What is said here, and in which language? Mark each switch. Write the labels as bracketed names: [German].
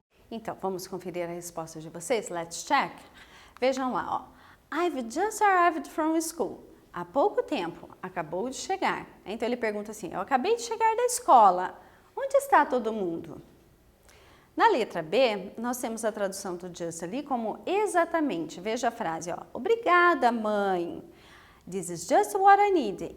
[Portuguese] Então, vamos conferir a resposta de vocês? [English] Let's check. [Portuguese] Vejam lá, ó. [English] I've just arrived from school. [Portuguese] Há pouco tempo, acabou de chegar. Então, ele pergunta assim, eu acabei de chegar da escola. Onde está todo mundo? Na letra B, nós temos a tradução do just ali como exatamente. Veja a frase, ó. Obrigada, mãe. [English] This is just what I need.